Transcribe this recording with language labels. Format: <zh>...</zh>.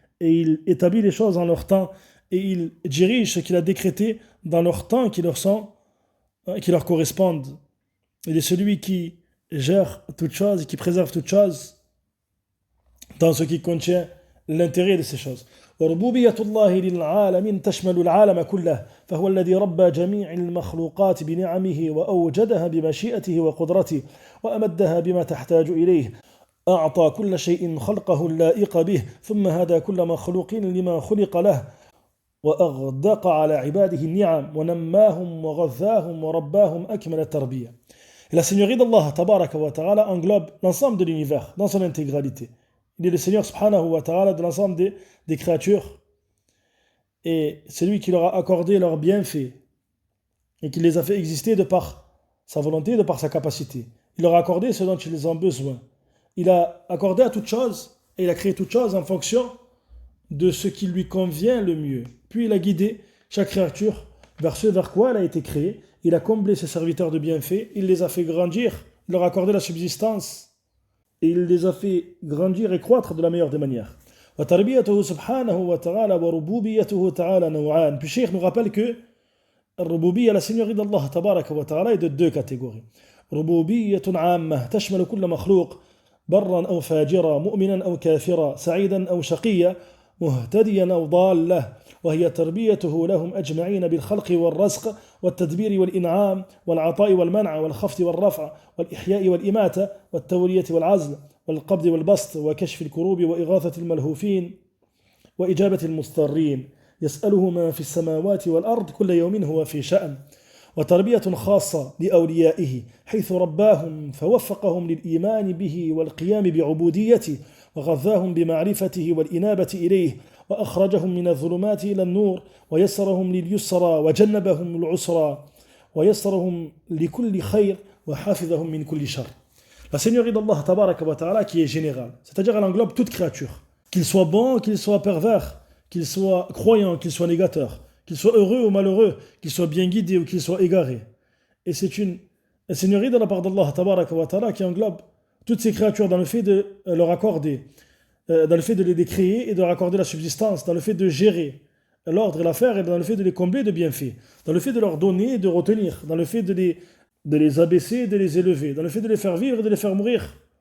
<fr>Et il établit les choses en leur temps. Et il dirige ce qu'il a décrété dans leur temps qui leur correspondent. Il est celui qui gère toutes choses et qui préserve toutes choses dans ce qui contient l'intérêt de ces choses.</fr> <ar>وربوبية الله للعالمين تشمل العالم كله فهو الذي ربى جميع المخلوقات بنعمه وأوجدها بمشيئته وقدرته وأمدها بما تحتاج إليه أعطى كل شيء خلقه اللائق به ثم هدى كل مخلوق لما خلق له وأغدق على عباده النعم ونماهم وغذاهم ورباهم أكمل التربية.</ar> <fr>Et la seigneurie d'Allah tabaraka wa ta'ala englobe l'ensemble de l'univers dans son intégralité. Il est le Seigneur subhanahu wa ta'ala de l'ensemble des créatures. Et c'est lui qui leur a accordé leurs bienfaits et qui les a fait exister de par sa volonté, de par sa capacité. Il leur a accordé ce dont ils ont besoin. Il a accordé à toute chose et il a créé toute chose en fonction de ce qui lui convient le mieux. Puis il a guidé chaque créature vers ce vers quoi elle a été créée. Il a comblé ses serviteurs de bienfaits, il les a fait grandir, il leur a accordé la subsistance et il les a fait grandir et croître de la meilleure des manières.</fr> <ar>وتربيته سبحانه وتعالى وربوبيته تعالى نوعان.</ar> <fr>Puis Cheikh nous rappelle que الربوبية, la seigneurie d'Allah تبارك وتعالى, est de deux catégories.</fr> <ar>ربوبية عامة تشمل كل مخلوق برا أو فاجرا مؤمنا أو كافرا سعيدا أو شقيا مهتديا أو ضالا وهي تربيته لهم أجمعين بالخلق والرزق والتدبير والإنعام والعطاء والمنع والخفض والرفع والإحياء والإماتة والتولية والعزل والقبض والبسط وكشف الكروب وإغاثة الملهوفين وإجابة المضطرين يسأله ما في السماوات والأرض كل يوم هو في شأن. وتربية خاصة لأوليائه حيث رباهم فوفقهم للإيمان به والقيام بعبوديته وغذاهم بمعرفته والإنابة إليه وأخرجهم من الظلمات إلى النور ويسرهم لليسرى وجنبهم العسرى ويسرهم لكل خير وحافظهم من كل شر.</ar> <fr>La seigneurie d'Allah tabaraka wa ta'ala qui est générale, c'est-à-dire elle englobe toute créature, qu'il soit bon, qu'il soit pervers, qu'il soit croyant, qu'il soit négateur, qu'il soit heureux ou malheureux, qu'il soit bien guidé ou qu'il soit égaré. Et c'est une seigneurie de la part d'Allah tabaraka wa ta'ala qui englobe toutes ces créatures dans le fait de leur accorder, dans le fait de les créer et de leur accorder la subsistance, dans le fait de gérer l'ordre et l'affaire et dans le fait de les combler de bienfaits, dans le fait de leur donner et de retenir, dans le fait de les abaisser et de les élever, dans le fait de les faire vivre et de les faire mourir,</fr>